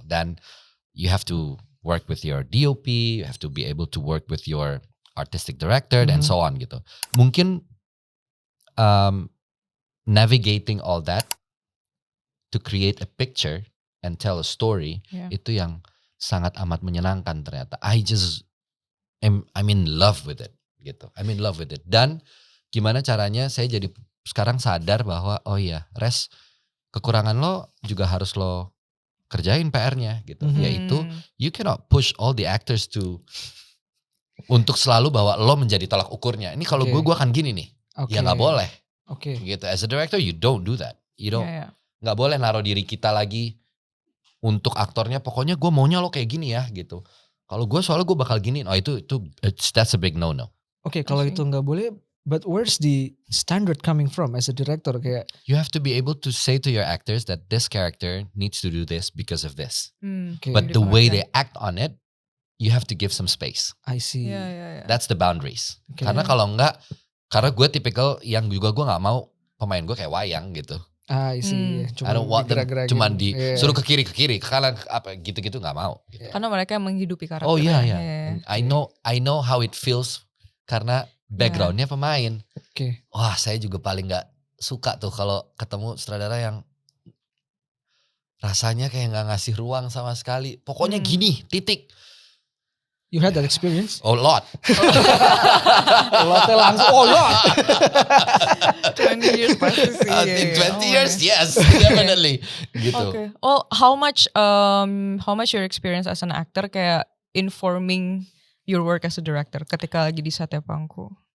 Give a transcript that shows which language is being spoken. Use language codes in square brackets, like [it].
[en] Dan you have to work with your DOP, you have to be able to work with your artistic director, and so on, gitu. Mungkin navigating all that to create a picture and tell a story, Yeah. [id] itu yang sangat amat menyenangkan ternyata. [en] I'm in love with it [id] gitu. I'm in love with it. Dan gimana caranya saya jadi sekarang sadar bahwa oh iya, Res, kekurangan lo juga harus lo kerjain PR-nya gitu. Yaitu [en] you cannot push all the actors to [id] untuk selalu bahwa lo menjadi tolak ukurnya. Ini kalau Oke. gue akan gini nih. Oke. Ya nggak boleh Oke. gitu. [en] As a director you don't do that. You don't Yeah, yeah. [id] nggak boleh naruh diri kita lagi untuk aktornya. Pokoknya gue maunya lo kayak gini ya gitu. Kalau gue soalnya gue bakal gini. [en] Oh itu that's a big no. [id] Oke, kalau [en] I see. [id] itu nggak boleh, [en] but where's the standard coming from as a director? [id] Kayak [en] You have to be able to say to your actors that this character needs to do this because of this. [id] oke, [en] But the way they act on it, you have to give some space. I see. Yeah, yeah, yeah. That's the boundaries. [id] Oke. Karena kalau enggak, karena gue tipikal yang juga gue nggak mau pemain gue kayak wayang gitu. [en] I see. Hmm. [id] Cuma [en] I don't want them [id] digerak-gerakin. cuman Iya. disuruh ke kiri, ke kanan, apa gitu-gitu nggak mau. Gitu. Karena mereka yang menghidupi karakter. Oh iya ya. ya. [en] Yeah. I know how it feels [id] karena backgroundnya pemain. Oke. Wah saya juga paling nggak suka tuh kalau ketemu sutradara yang rasanya kayak nggak ngasih ruang sama sekali. Pokoknya gini, titik. [en] You had that experience? Oh lot. [id] Lotnya langsung, oh lot. [en] 20 years [id] pasti sih. [en] In yeah, 20 yeah. years, yes, definitely. Gitu. Okay. Well, how much your experience as an actor kayak informing your work as a director [id] ketika lagi di Satya Pangku?